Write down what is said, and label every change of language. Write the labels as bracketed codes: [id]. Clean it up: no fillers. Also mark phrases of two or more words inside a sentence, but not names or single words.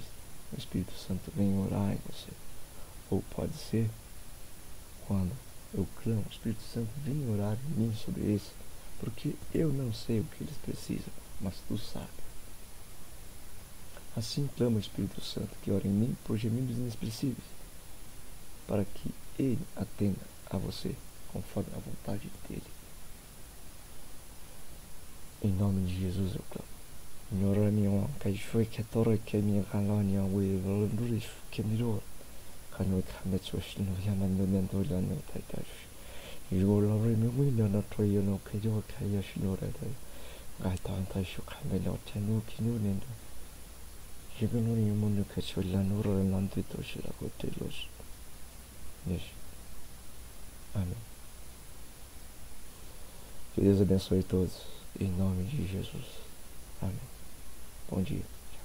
[pt] O Espírito Santo vem orar em você. Ou pode ser quando eu clamo, o Espírito Santo vem orar em mim sobre isso, porque eu não sei o que eles precisam, mas Tu sabes. Assim clama o Espírito Santo que ora em mim por gemidos inexpressíveis, para que Ele atenda a você conforme a vontade dEle. Em nome de Jesus eu clamo. Nyoramiwa kaishwe ketore kemi kalonia we volundurish kemiro kanwe kametswashino yananendo lano taitash. Yolore me wino no toyo no kayo kayashinore dai. Gaitan taisho kamelo tenu kinunendo. Yigununi munu kachulano rolando toshira gotelos. [en] Yes. [pt] Amém. Que Deus abençoe todos, em nome de Jesus. Amém. Bom dia.